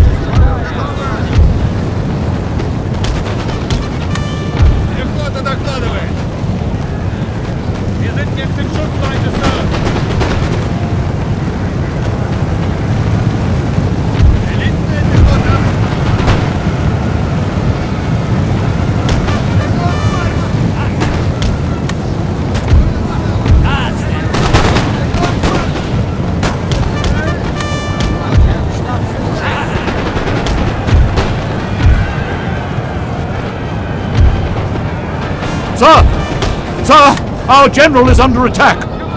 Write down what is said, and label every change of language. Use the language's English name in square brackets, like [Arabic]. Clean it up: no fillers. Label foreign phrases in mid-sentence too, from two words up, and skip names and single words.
[Russian] Пехота докладывает! [German] Wir sind jetzt in Schussweite, Sir! [Russian] Элитная пехота! Да, сэр! [English] Sir! Sir! Our general is under attack!